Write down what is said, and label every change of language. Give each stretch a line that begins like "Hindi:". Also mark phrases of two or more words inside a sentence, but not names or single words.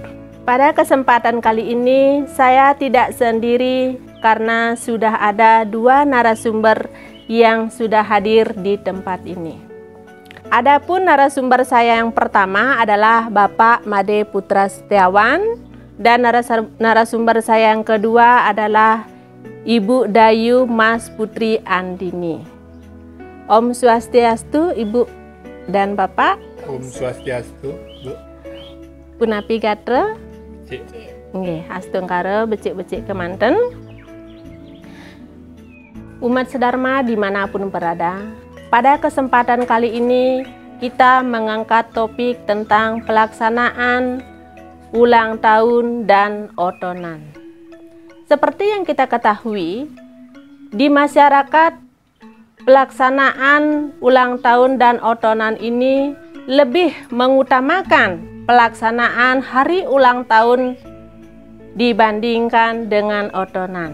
Indonesian: Pada kesempatan kali ini saya tidak sendiri karena sudah ada dua narasumber yang sudah hadir di tempat ini. Adapun narasumber saya yang pertama adalah Bapak Made Putra Setiawan dan narasumber saya yang kedua adalah Ibu Dayu Mas Putri Andini.
Balinese: Om Swastiastu
Indonesian: Ibu dan Bapak.
Balinese: Om Swastiastu, Bu. Punapi gatra? Cik. Nggih, astungkara becik-becik kemanten.
Indonesian: Umat sedharma dimanapun berada, pada kesempatan kali ini kita mengangkat topik tentang pelaksanaan ulang tahun dan otonan. Seperti yang kita ketahui, di masyarakat pelaksanaan ulang tahun dan otonan ini lebih mengutamakan pelaksanaan hari ulang tahun dibandingkan dengan otonan.